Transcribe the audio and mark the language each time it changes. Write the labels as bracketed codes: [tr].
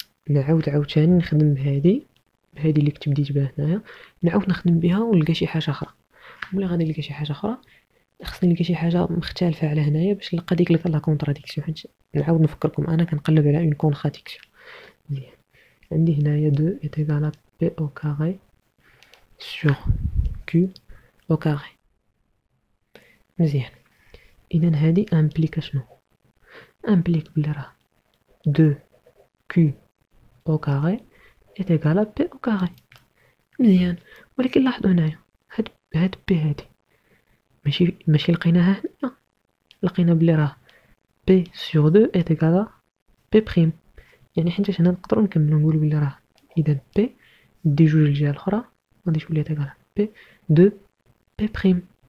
[ar] نعاود عاوتاني نخدم بهادي اللي كنت بديت بها هنايا، نعاود نخدم بها ونلقى شي حاجة أخرى. ملي غادي نلقى شي حاجة أخرى خصني نلقى شي حاجة مختلفة على هنايا باش نلقى ديك لا كونتراديكسيون. حيت نعاود نفكركم أنا كنقلب على اون كونتراديكسيون. مزيان عندي هنايا [fr] 2 est égal à P au carré sur Q au carré. [ar] مزيان إذا هادي امبليكا شنو؟ امبليك بلي راه [fr] 2 Q au carré est égal à P au carré. [ar] مزيان ولكن لاحظوا هنايا هاد بي هادي ماشي لقيناها هنا، لقينا بلي راه بي سور 2 [fr] est égal à [ar] بي بريم. يعني حيتاش هنا نقدروا نكملوا نقولوا بلي راه اذا بي دي جوج الجهه الاخرى غادي تولي تاكل بي 2 بي بريم.